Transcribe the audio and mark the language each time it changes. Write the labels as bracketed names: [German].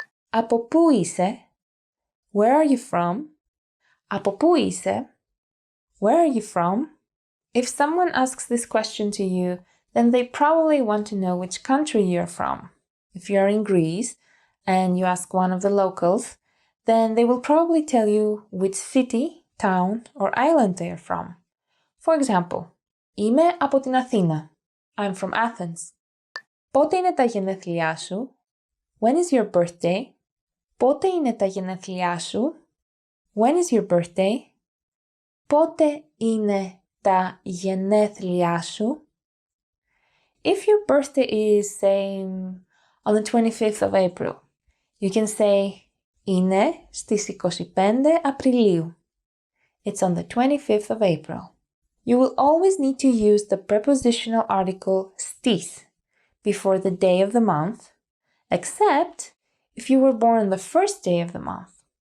[Greek] Από πού είσαι? [English] Where are you from? Από πού είσαι? Where are you from? If someone asks this question to you, then they probably want to know which country you're from. If you're in Greece and you ask one of the locals, then they will probably tell you which city, town, or island they are from. For example, [Greek] είμαι από την Αθήνα. [English] I'm from Athens. [Greek] Πότε είναι τα γενέθλιά σου? [English] When is your birthday? [Greek] Πότε είναι τα γενέθλιά σου? [English] When is your birthday? [Greek] Πότε είναι τα γενέθλιά σου? [English] If your birthday is, say, on the 25th of April, you can say [Greek] είναι στις 25 Απριλίου. [English] It's on the 25th of April. You will always need to use the prepositional article stis before the day of the month, except if you were born on the first day of the month.